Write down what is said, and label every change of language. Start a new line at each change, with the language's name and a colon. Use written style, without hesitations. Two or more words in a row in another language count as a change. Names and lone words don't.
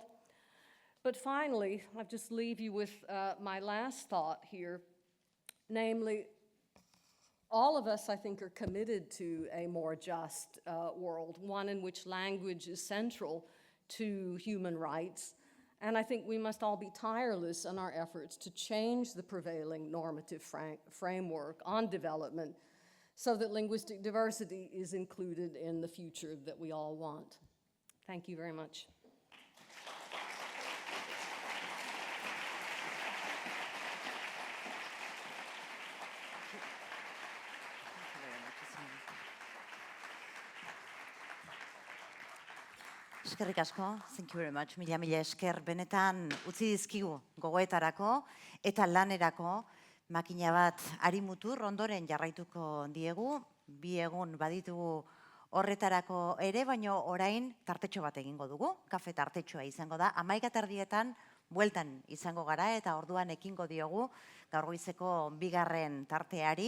English: But finally, I'll just leave you with my last thought here, namely, all of us, I think, are committed to a more just world, one in which language is central to human rights. And I think we must all be tireless in our efforts to change the prevailing normative framework on development so that linguistic diversity is included in the future that we all want. Thank you very much.
Basque: Eskerrik asko,
English: thank you very much.
Basque: Mila esker benetan utzi dizkigu gogoetarako eta lanerako makina bat arimutur ondoren jarraituko diegu. Bi egun baditugu horretarako ere, baina orain tartetxo bat egingo dugu. Kafe tartetxoa izango da. 11:30 bueltan izango gara eta orduan ekingo diogu gaur goizeko bigarren tarteari.